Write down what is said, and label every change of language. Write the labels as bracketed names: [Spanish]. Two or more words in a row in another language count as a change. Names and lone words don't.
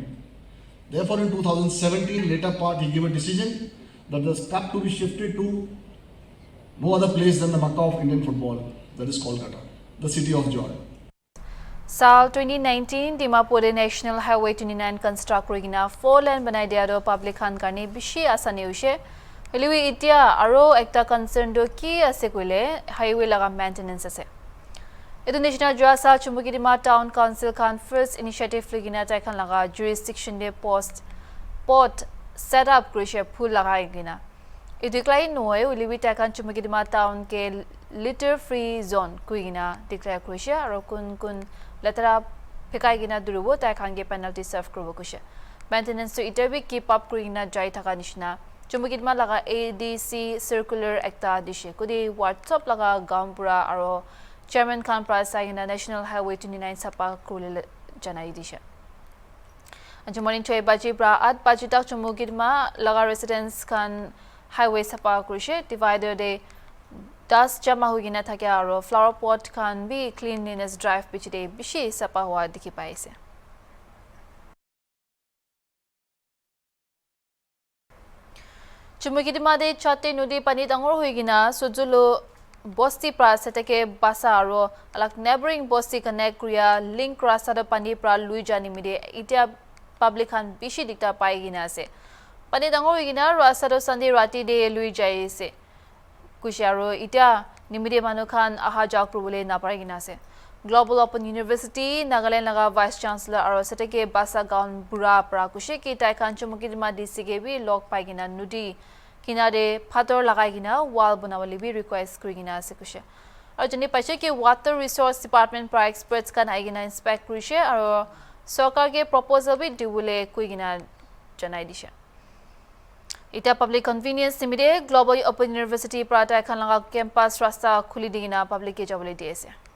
[English] Therefore, in 2017, later part, he gave a decision that the cup to be shifted to no other place than the Makkah of Indian football, that is Kolkata, the city of joy. [Naga Pidgin] Saal 2019 Dimapur National Highway 29 construct rigina 4-lane banai dia do public khan karni bishi asani hoise heliwi itia aro ekta concern do ki ase koile highway laga maintenance ase etu national jasa chumukidima town council khan [English] first initiative [Naga Pidgin] ligina tai khan laga jurisdiction de port set up krishe phul lagai gina etu klai noe heliwi tai khan chumukidima town ke [English] litter free zone [Naga Pidgin] kuigina declare krishe aro kun Letara Pikai gina durubo tai khange [English] penalty serve [Naga Pidgin] kurbo kushe. Maintenance to iterbi [English] keep up [Naga Pidgin] kurina jai thaka nishna. Chumukidma laga ADC circular ekta dishe. Kudi WhatsApp laga Gampura aro Chairman Khan Prasa gina National Highway 29 sapa kurle janai dishe. Anju morning to baji bra at baji tak chumukidma laga residents kan highway sapa kurishe divider de Das jama hugina thakya aro [English] flower pot [Naga Pidgin] khan bi [English] cleanliness drive [Naga Pidgin] bichide bishi sapa hua dikhi paise Chumukidima de chate nudi pani dangor huigina sujulo bosti pra seteke basa aro alak neighboring bosti connect kriya link rasa da pani pra lui jani mide itia public khan bishi dikta paigina ase pani dangor huigina rasa do sunday rati de lui jai se Kusharo ita nimide manukhan aha jak probule naparigina se Global Open University Nagaland laga Vice Chancellor aro seteke basa gaun bura pra kushe ki tai khan chumukidima DCG bi log paigina nudi kinare phator lagaigina wall banawali bi request krigina se kushe aro jani paise ki Water Resource Department pra experts kan aigina inspect krishe aro sarkar ke proposal bi dibule kuigina janai dishe Ita [English] public convenience [Naga Pidgin] nimide Global Open University prata khan laga campus rasta khuli digina public ke jabole diase